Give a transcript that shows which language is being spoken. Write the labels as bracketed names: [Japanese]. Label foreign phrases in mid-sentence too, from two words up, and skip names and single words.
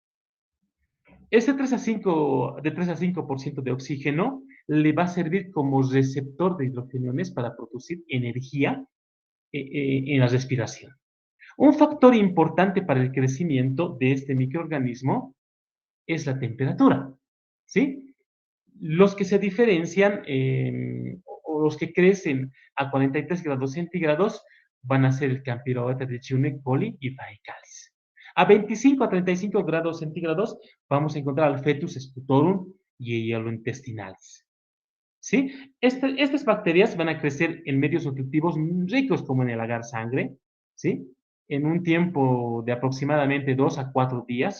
[Spanish] Ese 3 a 5% de oxígeno le va a servir como receptor de hidrogeniones para producir energía en la respiración. Un factor importante para el crecimiento de este microorganismo es la temperatura, ¿sí? Los que se diferencian o los que crecen a 43 grados centígrados van a ser el Campylobacter jejuni, coli y Faecalis. A 25 a 35 grados centígrados vamos a encontrar al Fetus sputorum y Hielointestinalis. ¿Sí? Estas bacterias van a crecer en medios nutritivos ricos como en el agar sangre, ¿sí? En un tiempo de aproximadamente 2 a 4 días.